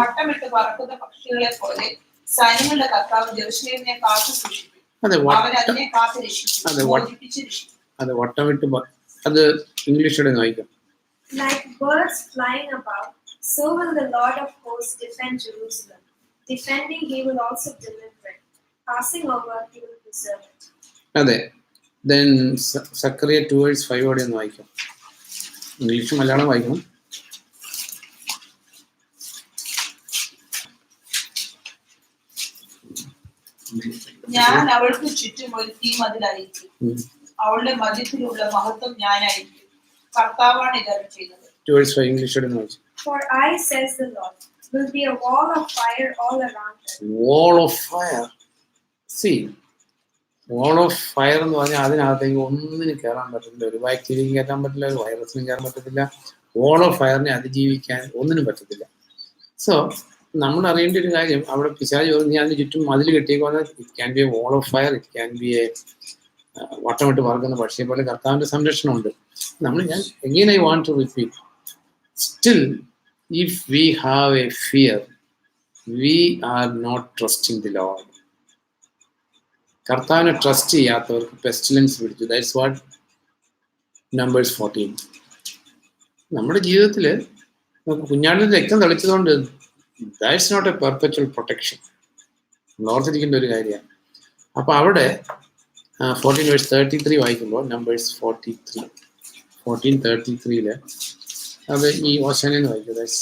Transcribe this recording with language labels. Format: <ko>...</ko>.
<ml>വട്ടമിട്ട് പറക്കുന്ന പക്ഷികളെ പോലെ സൈന്യങ്ങളുടെ കർത്താവ് ജെറുസലേമിനെ കാത്തു സൂക്ഷിക്കും. അതെ, അവൻ അതിനെ കാത്തു രക്ഷിക്കും, മോചിപ്പിച്ച് രക്ഷിക്കും. അതെ, വട്ടമിട്ട് അത് ഇംഗ്ലീഷിലൂടെ വായിക്കാം.</ml> <en>Like birds flying about, so will the Lord of hosts defend Jerusalem. Defending, he will also deliver it. Passing over, he will preserve it.</en> <ml>അതെ, then സക്കറിയ 2:5 ഒന്ന് വായിക്കാം. ഇംഗ്ലീഷ് മലയാളം വായിക്കണം. ഞാൻ അവൾക്ക് ചുറ്റും ഒരു തീ മതിലായിരിക്കും, അവളുടെ മധ്യത്തിലുള്ള മഹത്വം ഞാനായിരിക്കും. കർത്താവാണ് ഇതറിവ് ചെയ്യുന്നത്. 2:5 ഇംഗ്ലീഷോടെ വായിച്ചു.</ml> <en>For I, says the Lord, will be a wall of fire all around her. Wall of fire.</en> <ml>See, wall of fire എന്ന് പറഞ്ഞാൽ അതിനകത്തേക്ക് ഒന്നിനും കയറാൻ പറ്റില്ല. ഒരു ബാക്ടീരിയയും കയറ്റാൻ പറ്റില്ല, ഒരു വൈറസിനും കയറാൻ പറ്റത്തില്ല. wall of ഫയറിനെ അതിജീവിക്കാൻ ഒന്നിനും പറ്റത്തില്ല. സോ നമ്മൾ അറിയേണ്ട ഒരു കാര്യം, അവിടെ പിശാച് പറഞ്ഞ് അതിന് ചുറ്റും മതിൽ കെട്ടിയേക്കുവാൻ</ml> <en>it can be a wall of fire,</en> <ml>it can be A വട്ടമിട്ട് പറക്കുന്ന പക്ഷിയെ പോലെ കർത്താവിന്റെ സംരക്ഷണമുണ്ട്.</ml> <en>ഞാൻ again I want to repeat, still if we have a fear, we are not trusting the Lord.</en> <ml>കർത്താവിനെ ട്രസ്റ്റ് ചെയ്യാത്തവർക്ക് പെസ്റ്റിലൻസ് പിടിച്ചു.</ml> <en>that's what</en> <ml>numbers 14. നമ്മുടെ ജീവിതത്തിൽ കുഞ്ഞാടിന്റെ രക്തം തളിച്ചതുകൊണ്ട്</ml> <en>That's not a perpetual protection.</en> <ml>ഓർത്തിരിക്കേണ്ട ഒരു കാര്യമാണ്. അപ്പൊ അവിടെ 14:33 വായിക്കുമ്പോൾ നമ്പേഴ്സ് 14:33 അത് ഈ ഓശാനെന്ന് വായിക്കും.</ml>